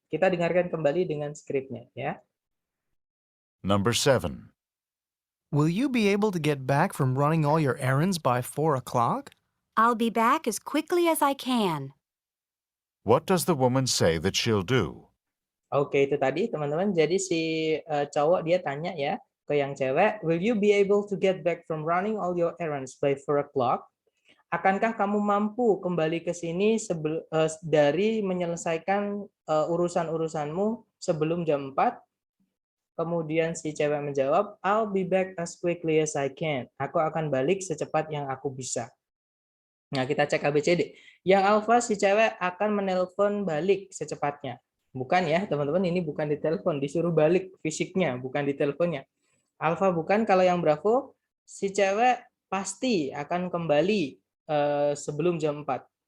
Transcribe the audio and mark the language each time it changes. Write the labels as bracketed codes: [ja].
[id] Kita dengarkan kembali dengan skripnya ya. [en] Number 7. Will you be able to get back from running all your errands by 4 o'clock? I'll be back as quickly as I can. What does the woman say that she'll do? [id] Oke, itu tadi teman-teman. Jadi si cowok dia tanya ya ke yang cewek, [en] will you be able to get back from running all your errands by 4 o'clock? [id] Akankah kamu mampu kembali ke sini dari menyelesaikan urusan-urusanmu sebelum jam 4? Kemudian si cewek menjawab, [en] I'll be back as quickly as I can. [id] Aku akan balik secepat yang aku bisa. Nah, kita cek ABCD. Yang alpha, si cewek akan menelpon balik secepatnya. Bukan ya, teman-teman, ini bukan di telepon, disuruh balik fisiknya, bukan di teleponnya. Alpha bukan. Kalau yang Bravo, si cewek pasti akan kembali sebelum jam 4.